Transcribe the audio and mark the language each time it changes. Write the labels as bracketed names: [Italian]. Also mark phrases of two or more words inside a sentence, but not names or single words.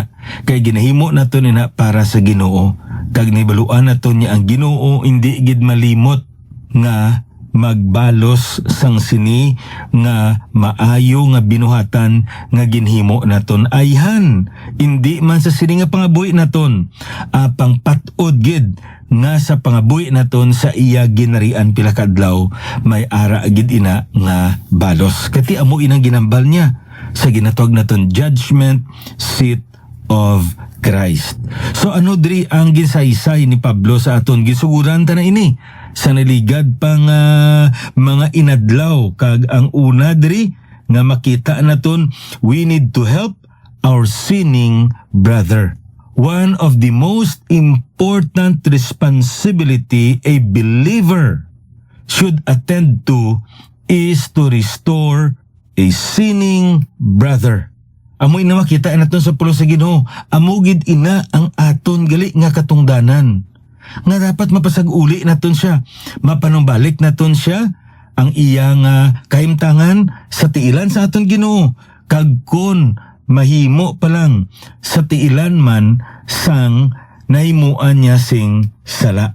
[Hiligaynon] Kay ginahimo naton ina para sa Ginoo. Kag nibaluan naton nga ang Ginoo hindi gid malimot nga magbalos sang sini nga maayo nga binuhatan nga ginhimo naton ayhan. Hindi man sa sini nga pangabuhi naton, apang patod gid nga sa pangabuhi naton sa iya ginarian pila ka adlaw may ara gid ina nga balos. Kati amo inang ginambal niya sa ginatawag naton [English] judgment seat of Christ. [Hiligaynon] So ano diri ang gisaysay ni Pablo sa aton gisuguran ta na ini sa naligad pang mga inadlaw kag ang una diri nga makita naton [English] we need to help our sinning brother. One of the most important responsibility a believer should attend to is to restore a sinning brother. [Hiligaynon] Amoy na makita naton sa pulo sa Ginoo, amugid ina ang aton gali nga katungdanan. Nga dapat mapasag-uli naton siya, mapanumbalik naton siya ang iyang kahimtangan sa tiilan sa aton Ginoo. Kag kon mahimo pa lang sa tiilan man sang nahimuan niya sing sala.